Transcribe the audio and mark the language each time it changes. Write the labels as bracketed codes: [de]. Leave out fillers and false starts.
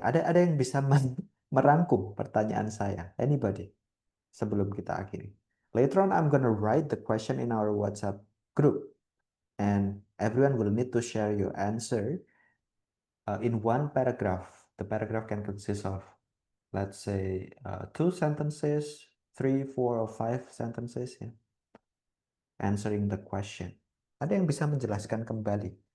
[id] Ada yang bisa merangkum pertanyaan saya? [en] Anybody? [id] Sebelum kita akhiri. [en] Later on, I'm gonna write the question in our WhatsApp group, and everyone will need to share your answer in one paragraph. The paragraph can consist of, let's say, 2 sentences, 3, 4, or 5 sentences, ya, answering the question. [id] Ada yang bisa menjelaskan kembali?